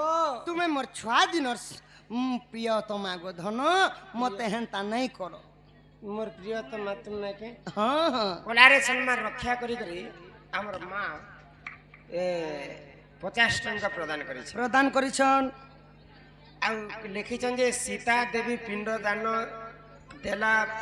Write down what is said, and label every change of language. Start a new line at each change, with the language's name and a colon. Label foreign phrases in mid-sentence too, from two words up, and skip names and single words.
Assamese: তুমি মোর ছুয়া দিনর প্রিয়তমা গো ধন মতে হেন্তা নাই কর
Odia: ମୋର ପ୍ରିୟତମା ତୁମେ କେ হ্যাঁ হ্যাঁ କଳାରେ ସମ୍ମାନ ରକ୍ଷା କରିକରି ଆମର ମା 50 ଟଙ୍କା ପ୍ରଦାନ କରିଛି। ପ୍ରଦାନ କରିଛନ ଆଉ ଲେଖିଛନ୍ ଯେ ସୀତା ଦେବୀ ପିଣ୍ଡ ଦାନ ଦେଲା